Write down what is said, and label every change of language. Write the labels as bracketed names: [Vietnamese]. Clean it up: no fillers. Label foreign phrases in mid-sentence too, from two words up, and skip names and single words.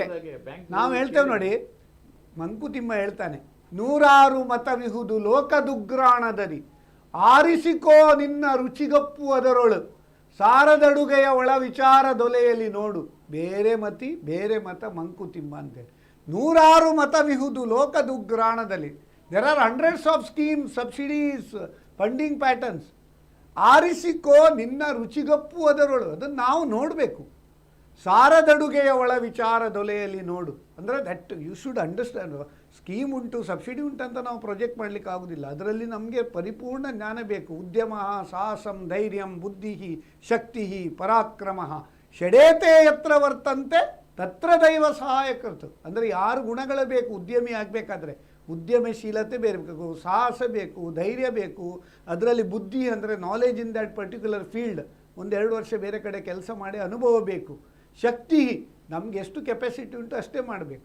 [Kannada] ನಾವು ಹೇಳ್ತೇವೆ ನೋಡಿ, ಮಂಕುತಿಮ್ಮ ಹೇಳ್ತಾನೆ, 100 ಮತವಿಹುದು ಲೋಕದುಗ್ರಾಣದಲ್ಲಿ ಆರಿಸಿಕೋ ನಿನ್ನ ರುಚಿಗಪ್ಪು ಅದರೊಳು ಸಾರದಡುಗೆಯ ಒಳ ವಿಚಾರ ದೊಲೆಯಲ್ಲಿ ನೋಡು ಬೇರೆ ಮತಿ ಬೇರೆ ಮತ ಮಂಕುತಿಮ್ಮ ಅಂತೇಳಿ. 100 ಮತವಿಹುದು ಲೋಕದುಗ್ರಾಣದಲ್ಲಿ. [English] There are hundreds of schemes, subsidies, funding patterns. [Kannada] ಆರಿಸಿಕೋ ನಿನ್ನ ರುಚಿಗಪ್ಪು ಅದರೊಳು, ಅದನ್ನು ನಾವು ನೋಡಬೇಕು. ಸಾರದಡುಗೆಯ ಒಳ ವಿಚಾರ ದೊಲೆಯಲ್ಲಿ ನೋಡು ಅಂದರೆ [English] that you should understand. [Kannada] ಸ್ಕೀಮ್ ಉಂಟು, ಸಬ್ಸಿಡಿ ಉಂಟಂತ ನಾವು ಪ್ರೊಜೆಕ್ಟ್ ಮಾಡಲಿಕ್ಕೆ ಆಗೋದಿಲ್ಲ. ಅದರಲ್ಲಿ ನಮಗೆ ಪರಿಪೂರ್ಣ ಜ್ಞಾನ ಬೇಕು. [Sanskrit] ಉದ್ಯಮ ಸಾಹಸಂ ಧೈರ್ಯಂ ಬುದ್ಧಿ ಶಕ್ತಿ ಪರಾಕ್ರಮ ಷಡೇತೆ ಯತ್ರ ವರ್ತಂತೆ ತತ್ರ ದೈವ ಸಹಾಯಕರ್ತು. [Kannada] ಅಂದರೆ 6 ಗುಣಗಳು ಬೇಕು ಉದ್ಯಮಿ ಆಗಬೇಕಾದ್ರೆ. ಉದ್ಯಮಶೀಲತೆ ಬೇಕು, ಸಾಹಸ ಬೇಕು, ಧೈರ್ಯ ಬೇಕು, ಅದರಲ್ಲಿ ಬುದ್ಧಿ ಅಂದರೆ [English] knowledge in that particular field, [Kannada] 1-2 ವರ್ಷ ಬೇರೆ ಕಡೆ ಕೆಲಸ ಮಾಡಿ ಅನುಭವ ಬೇಕು. ಶಕ್ತಿ, ನಮಗೆ ಎಷ್ಟು ಕೆಪಾಸಿಟಿ ಉಂಟು ಅಷ್ಟೇ ಮಾಡಬೇಕು.